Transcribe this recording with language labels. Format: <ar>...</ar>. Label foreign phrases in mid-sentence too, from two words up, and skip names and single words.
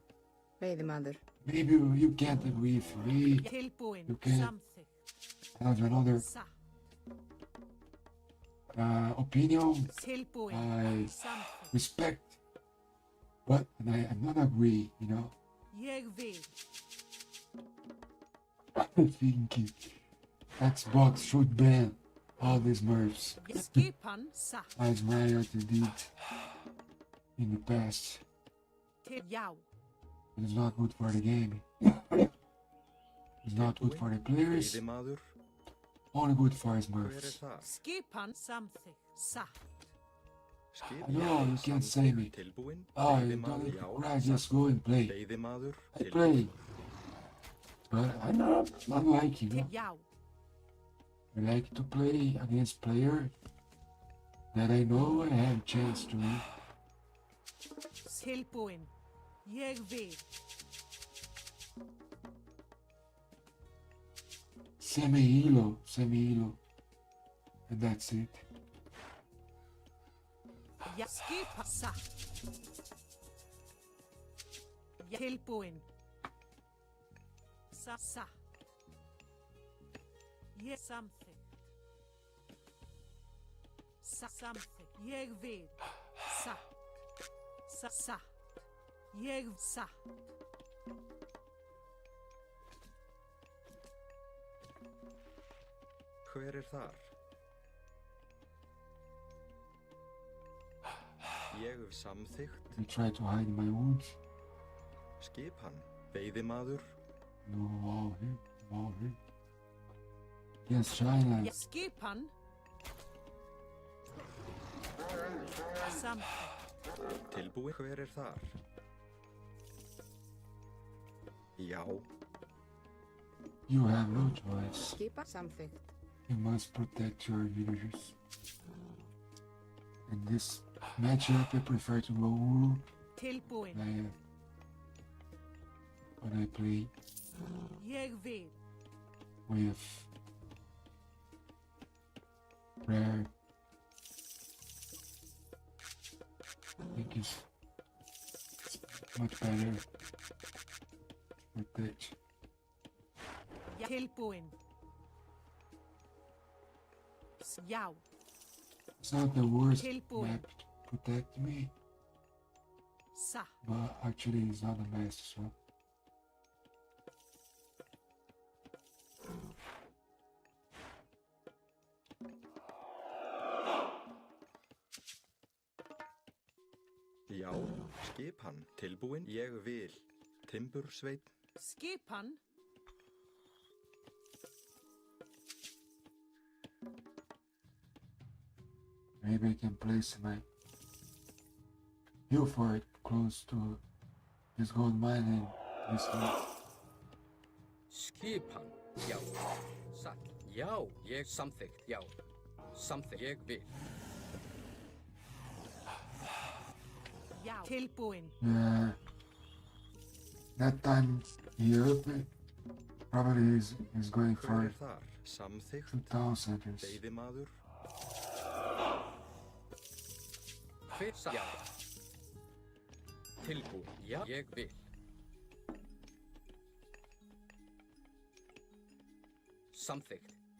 <is>Veiðimaður.</is> <en>Maybe you can't agree with me,</en> <is>Tilbúin.</is> <en>You can-</en> <is>Samþykkt.</is> <en>have another</en> <is>Satt.</is> <en>opinion,</en> <is>Tilbúin.</is> <en>I</en> <is>Samþykkt.</is> <en>respect, but I'm not agree, you know.</en> <is>Ég vil.</is> <en>I think Xbox should ban all these Smurfs</en> <is>Skipan. Satt.</is> <en>as Riot did in the past.</en> <is>Já.</is> <en>It's not good for the game. It's not good for the players,</en> <is>Veiðimaður.</is> <en>only good for</en> <is>Hver</is> <en>Smurfs.</en> <is>þar? Skipan. Samþykkt. Satt.</is> <en>Skip. I know you can't say me.</en> <is>Tilbúin.</is> <en>Oh, you don't need to cry, just go and play.</en> <is>Veiðimaður.</is> <en>I play. But I'm not like you.</en> <is>Já.</is> <en>I like to play against player that I know I have chance to win.</en> <is>Tilbúin. Ég vil.</is> <en>Semi-elo, and that's it.</en> <is>Já. Skipan. Satt. Tilbúin. Satt. Ég samþykkt. Samþykkt. Ég vil. Satt. Satt. Ég satt. Hver þar? Ég samþykkt.</is> <en>You try to hide my wounds?</en> <is>Skipan. Veiðimaður.</is> <en>No, all here. Yes, China.</en> <is>Skipan. Samþykkt. Tilbúin. Hver þar? Já.</is> <en>You have no choice.</en> <is>Skipa samþykkt.</is> <en>You must protect your villagers. In this matchup, I prefer to go Uru</en> <is>Tilbúin.</is> <en>when I play</en> <is>Ég vil.</is> <en>with Rare. I think it's much better to protect.</en> <is>Tilbúin. Já.</is> <en>It's not the worst</en> <is>Tilbúin.</is> <en>map to protect me,</en> <is>Satt.</is> <en>but actually it's not the best, so.</en> <is>Já. Skipan. Tilbúin. Ég vil. Timbursveinn. Skipan. Maybe I can place my hill fort close to this gold mine and this one. Skipan. Já. Satt. Já. Ég samþykkt. Já. Samþykkt. Ég vil. Já. Tilbúin.</is> <en>Yeah. That time he opened, probably is going</en> <is>Hver</is> <en>for</en> <is>þar? Samþykkt.</is> <en>2,000 seconds.</en> <is>Veiðimaður. Hver satt? Já. Tilbúin. Já. Ég vil. Samþykkt.</is>